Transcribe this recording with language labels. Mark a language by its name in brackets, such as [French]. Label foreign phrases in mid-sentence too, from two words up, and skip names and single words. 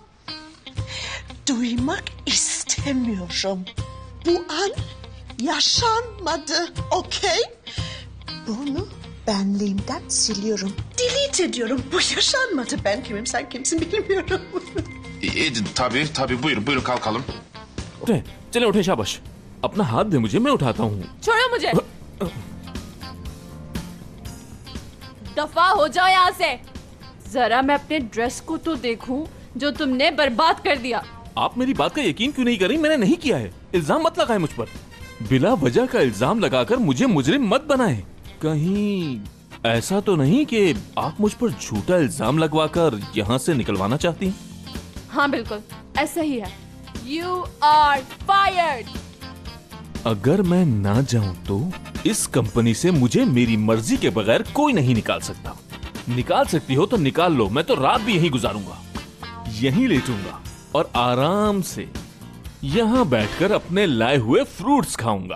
[Turkish] Duymak istemiyorum. Bu an yaşanmadı, okey? Bunu benliğimden siliyorum. Delete ediyorum. Bu yaşanmadı. Ben kimim, sen kimsin bilmiyorum. Tabii buyurun kalkalım. [Hindi] चले उठे, शाबाश। अपना हाथ दे मुझे, मैं उठाता हूँ। छोड़ो मुझे। दफा हो जाओ यहाँ से। जरा मैं अपने ड्रेस को तो देखूं जो तुमने बर्बाद कर दिया। आप मेरी बात का यकीन क्यों नहीं कर रही? मैंने नहीं किया है। इल्जाम मत लगाए मुझ पर। बिला वजह का इल्जाम लगाकर मुझे मुजरिम मत बनाए। कहीं ऐसा तो नहीं कि आप मुझ पर झूठा इल्जाम लगवाकर यहाँ से निकलवाना चाहती हैं? हाँ बिल्कुल ऐसा ही है। [English] You are fired। [Hindi] अगर मैं ना जाऊं तो इस कंपनी से मुझे मेरी मर्जी के बगैर कोई नहीं निकाल सकता। निकाल सकती हो तो निकाल लो, मैं तो रात भी यहीं गुजारूंगा, यहीं लेटूंगा और आराम से यहाँ बैठकर अपने लाए हुए फ्रूट्स खाऊंगा।